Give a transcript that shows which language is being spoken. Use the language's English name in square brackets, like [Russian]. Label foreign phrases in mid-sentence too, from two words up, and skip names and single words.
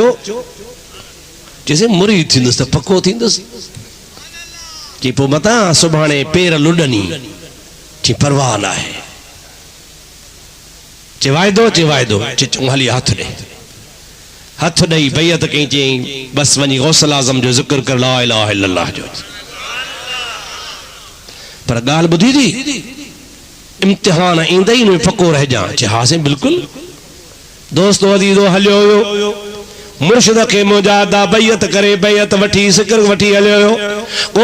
[Sindhi] चईंसीं मुरीद थींदुसि त पक्को थींदुसि। चई पोइ मतां सुभाणे पेर लुॾनी। चई परवाह न आहे। चई वाइदो? चई वाइदो। चई चऊं हली हथ ॾे। हथ ॾेई बैयत कई। चई बसि वञी गौसल आज़म जो ज़िक्र कर, [Arabic] لا إله إلا الله जो। [Sindhi] पर ॻाल्हि ॿुधी थी, इम्तिहान ईंदे ई में पको रहिजां। चई हा साईं बिल्कुलु। दोस्त अदीदो हलियो हुयो, मुर्शिद के मुजादा बैयत करे, बैयत वठी ज़िक्र वठी हलियो हो।